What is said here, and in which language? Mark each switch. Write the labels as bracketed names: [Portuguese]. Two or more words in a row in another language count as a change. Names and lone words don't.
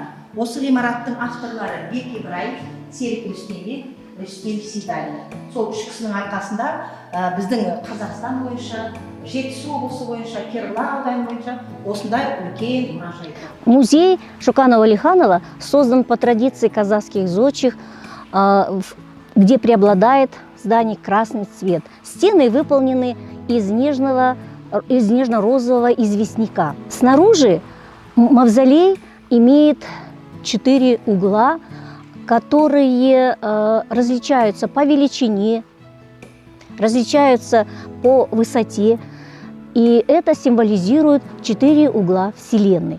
[Kazakh] Осы ғимараттың авторлары Бек Ибраев, Серік Рүстембек, Рүстем Сейдалин. Сол үш кісінің арқасында біздің Қазақстан бойынша, Жетісу облысы бойынша, Керала ауданы бойынша осындай үлкен мұражай. [Russian] Музей Шокана Уәлиханова создан по традиции казахских зодчих, где преобладает здание красный цвет. Стены выполнены из нежно-розового известняка. Снаружи мавзолей имеет 4 угла, которые различаются по величине, различаются по высоте, и это символизирует 4 угла Вселенной.